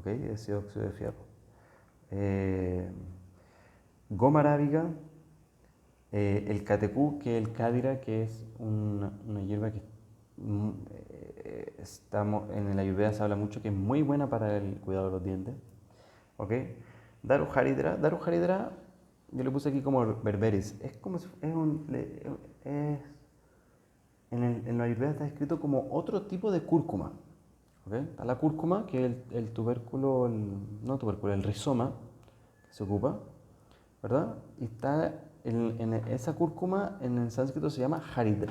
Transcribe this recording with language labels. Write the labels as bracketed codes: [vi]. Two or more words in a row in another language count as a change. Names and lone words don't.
[es] Ese óxido de fierro. Eh, Goma arábiga, el catecú, que es el cádira, que es una hierba que estamos, en la Ayurveda se habla mucho que es muy buena para el cuidado de los dientes. ¿Ok? Daru Haridra. Daru Haridra, yo le puse aquí como berberis. Es como si, es un, es, en la Ayurveda está escrito como otro tipo de cúrcuma. ¿Ok? Está la cúrcuma, que es el tubérculo, no tubérculo, el rizoma que se ocupa, ¿verdad? Y está en esa cúrcuma en el sánscrito se llama Haridra.